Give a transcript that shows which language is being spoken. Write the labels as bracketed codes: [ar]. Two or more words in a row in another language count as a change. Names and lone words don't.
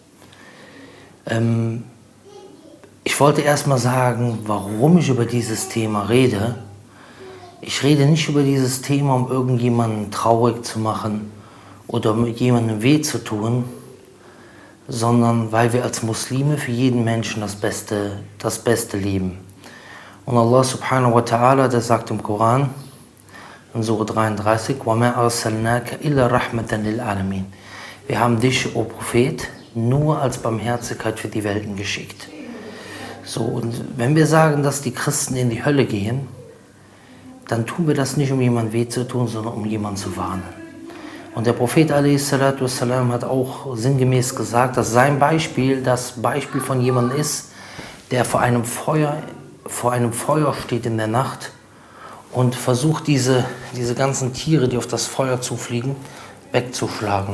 [de] Ich wollte erstmal sagen, warum ich über dieses Thema rede. Ich rede nicht über dieses Thema, um irgendjemanden traurig zu machen oder um jemandem weh zu tun, sondern weil wir als Muslime für jeden Menschen das Beste lieben. Und Allah [ar] سبحانه وتعالى, [de] der sagt im Koran, in Surah 33, [ar] وَمَا أَرْسَلْنَاكَ إِلَّا رَحْمَةً لِلْعَالَمِينَ. [de] Wir haben dich, o Prophet, nur als Barmherzigkeit für die Welten geschickt. So, und wenn wir sagen, dass die Christen in die Hölle gehen, dann tun wir das nicht, um jemandem weh zu tun, sondern um jemanden zu warnen. Und der Prophet a.s. hat auch sinngemäß gesagt, dass sein Beispiel das Beispiel von jemandem ist, der vor einem Feuer steht in der Nacht und versucht, diese ganzen Tiere, die auf das Feuer zufliegen, wegzuschlagen.